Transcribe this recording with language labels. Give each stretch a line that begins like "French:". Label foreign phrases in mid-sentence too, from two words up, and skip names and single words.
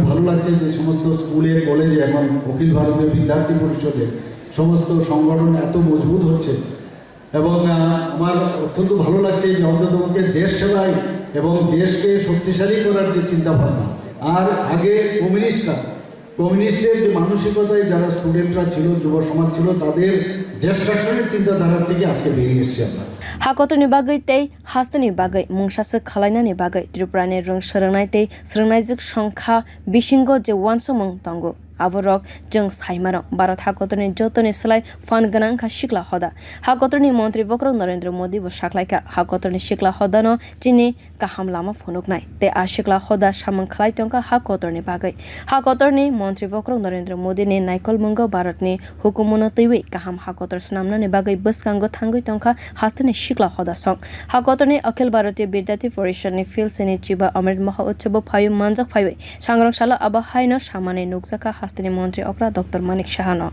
Bangla: ভালো লাগছে যে সমস্ত স্কুলে কলেজে এখন অখিল ভারতীয় বিদ্যার্থী পরিষদে সমস্ত সংগঠন এত মজবুত হচ্ছে এবং আমার অত্যন্ত ভালো লাগছে যে অন্ততপক্ষে দেশ সেবায় এবং দেশকে শক্তিশালী করার যে চিন্তাভাবনা আর আগে কমিউনিস্টের যে মানসিকতায় যারা স্টুডেন্টরা ছিল যুব সমাজ ছিল তাদের ডিস্ট্রাকশনের চিন্তাধারার থেকে আজকে বেরিয়ে এসেছি আমরা
Kok Borok: Hakotoni bagai tei hastani bagai mungshasa khalainani bagai Tripurani rung srangnai tei srangnaijuk songkha bisingo je wansomung tongo aborok jeng saimaro Bharat hakotoni jotoni slai fan gwnang kha shikla hoda hakotoni montri bokrong Narendra Modi bo saklaika hakotoni shikla hoda no chini kaham lama phunuknai te a shikla hoda samang khlai tongka hakotoni bagai hakotoni montri bokrong Narendra Modi ni naikol mungo Bharat ni hukumono teiwi kaham hakotor snamnani bagai buskango thangoi tongka hastani shikla hoda song hakotoni Akhil Bharatiya Vidyarthi Parishad ni sini chiba Amrit Mahotsav phaikha manjak phaikha sangrong salo abahai no samane nukjaka হাস্তিনি মন্ত্রী okra Dr.Manik সাহানো